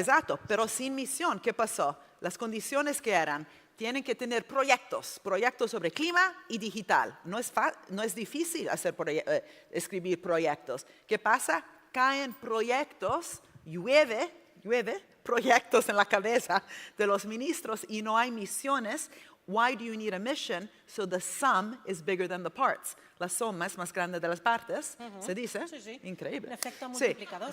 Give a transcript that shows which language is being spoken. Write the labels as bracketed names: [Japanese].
[Spanish] Exacto, pero sin misión, ¿qué pasó? Las condiciones que eran, tienen que tener proyectos sobre clima y digital. No es difícil escribir proyectos. ¿Qué pasa? Caen proyectos, llueve proyectos en la cabeza de los ministros y no hay misiones. [English] Why do you need a mission? So the sum is bigger than the parts. [Spanish] La suma es más grande de las partes, ¿se dice? Sí, sí. Increíble. Un efecto multiplicador.